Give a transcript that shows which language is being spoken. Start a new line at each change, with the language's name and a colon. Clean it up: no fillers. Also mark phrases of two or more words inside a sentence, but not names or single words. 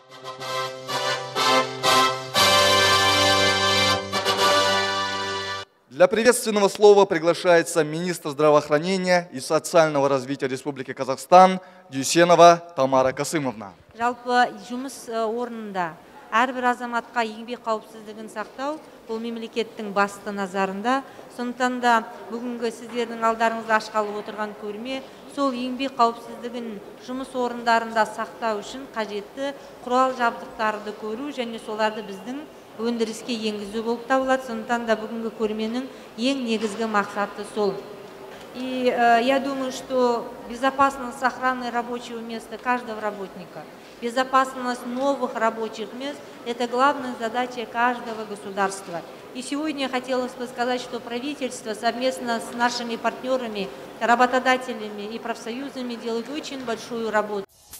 Russian: Для приветственного слова приглашается министр здравоохранения и социального развития Республики Казахстан Дюсенова Тамара Касымовна.
Kazakh: Жалпы жұмыс орнында әрбір азаматқа еңбек қауіпсіздігін сақтау бұл мемлекеттің басты назарында. Сондықтан да бүгінгі сіздердің алдарыңызда ашқалы отырған көрме сол еңбек қауіпсіздігін жұмыс орындарында сақтау үшін қажетті құрал жабдықтарды көру және соларды біздің өндіріске енгізу болып табылады. Сондықтан да бүгінгі көрменің ең негізгі мақсаты сол.
Russian: И я думаю, что безопасность охраны рабочего места каждого работника, безопасность новых рабочих мест – это главная задача каждого государства. И сегодня хотелось бы сказать, что правительство совместно с нашими партнерами, работодателями и профсоюзами делает очень большую работу.